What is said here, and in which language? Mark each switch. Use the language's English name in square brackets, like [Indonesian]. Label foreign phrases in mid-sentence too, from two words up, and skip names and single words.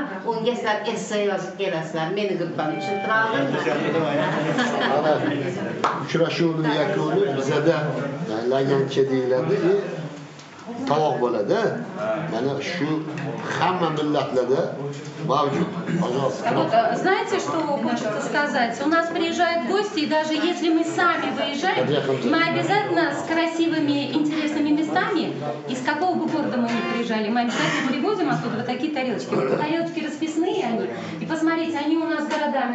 [Uzbek] Unga sizlar essay yozib kelasizlar. Meni gruppam tushuntira oldingmi? Ana uchrashuvning yakuni bizada lagancha deyiladi, tovoq bo'ladi. Mana shu hamma millatlarda mavjud. [Russian] Пожалуйста. Вот, знаете, что хочется сказать? У нас приезжают гости, и даже если мы сами выезжаем, мы обязательно с красивыми, интересными местами, из какого бы города мы ни приезжали, мы обязательно привозим оттуда вот такие тарелочки. Вот тарелочки расписные они. И посмотрите, они у нас городами.